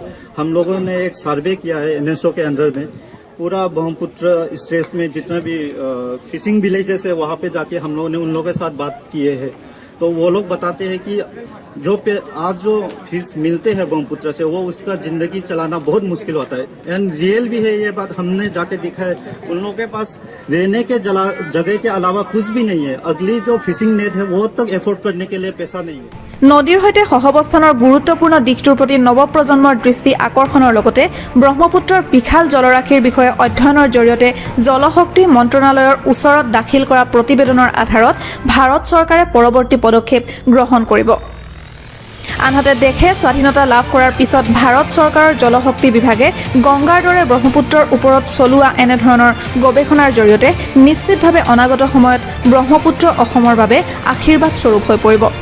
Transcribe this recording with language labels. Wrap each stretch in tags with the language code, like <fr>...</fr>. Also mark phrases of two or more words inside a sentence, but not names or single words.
<hi>हम लोगों ने एक सर्वे किया है NSO के अंडर में, पूरा ब्रह्मपुत्र स्ट्रेच में जितना भी</hi> <en>fishing villages</en> <hi>है वहाँ पे जाके हम लोगों ने उन लोगों के साथ बात किए हैं, तो वो लोग बताते हैं कि आज जो फिश मिलते हैं ब्रह्मपुत्र से वो उसका जिंदगी चलाना बहुत मुश्किल होता है।</hi> <en>and real</en> <hi>भी है ये बात, हमने जाके देखा है। उन लोगों के पास रहने के जगह के अलावा कुछ भी नहीं है। अगली जो</hi> <en>fishing net</en> <hi>है वो तक एफोर्ड करने के लिए पैसा नहीं है।</hi> <as>নদীৰ সৈতে সহৱস্থানৰ গুৰুত্বপূৰ্ণ দিশটোৰ প্ৰতি নৱপ্ৰজন্মৰ দৃষ্টি আকৰ্ষণৰ লগতে ব্ৰহ্মপুত্ৰৰ বিশাল জলৰাশিৰ বিষয়ে অধ্যয়নৰ জৰিয়তে জলশক্তি মন্ত্ৰণালয়ৰ ওচৰত দাখিল কৰা প্ৰতিবেদনৰ আধাৰত ভাৰত চৰকাৰে পৰৱৰ্তী পদক্ষেপ গ্ৰহণ কৰিব। আনহাতে দেশে স্বাধীনতা লাভ কৰাৰ পিছত ভাৰত চৰকাৰৰ জলশক্তি বিভাগে গংগাৰ দৰে ব্ৰহ্মপুত্ৰৰ ওপৰত চলোৱা এনেধৰণৰ গৱেষণাৰ জৰিয়তে নিশ্চিতভাৱে অনাগত সময়ত ব্ৰহ্মপুত্ৰ অসমৰ বাবে আশীৰ্বাদ স্বৰূপ হৈ পৰিব।</as>